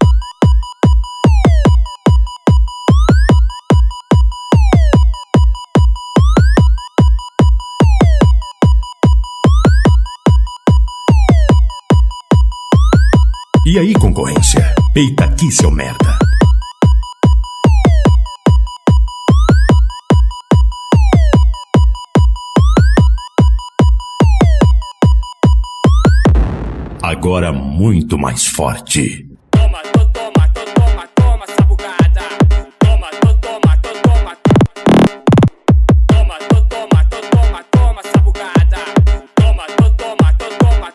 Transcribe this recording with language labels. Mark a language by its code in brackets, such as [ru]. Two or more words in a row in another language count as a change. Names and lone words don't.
[pt] E aí, concorrência? Peita aqui, seu merda. Agora muito mais forte. Toma, toma, toma, toma, sabucada. Toma, toma, toma. Toma, toma, toma, toma, sabucada. Toma, toma, toma.